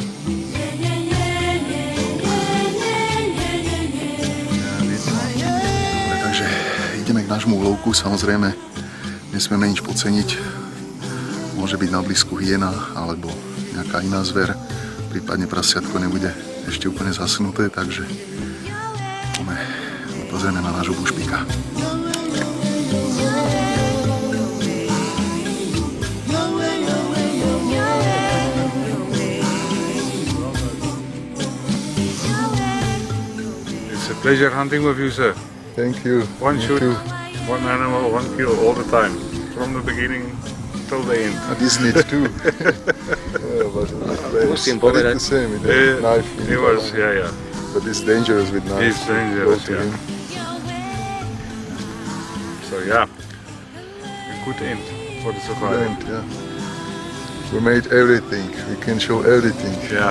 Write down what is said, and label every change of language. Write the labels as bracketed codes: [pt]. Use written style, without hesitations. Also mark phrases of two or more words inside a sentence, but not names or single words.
[sk] Takže ideme k nášmu úlovku, samozrejme nesmieme nič podceniť. Môže byť na blízku hyena alebo nejaká iná zver, prípadne prasiatko nebude ešte úplne zasnuté, takže pozrieme na nášho [en] bush piga. It's a pleasure hunting with you, sir. Thank you. One shoot, one animal, one kill all the time, from the beginning till the end. And isn't it too? [sk] Musím povedať. [en] He was, yeah. But it's dangerous with knife. It's dangerous, yeah. So yeah, a good end for the survival. Yeah. We made everything. We can show everything. Yeah,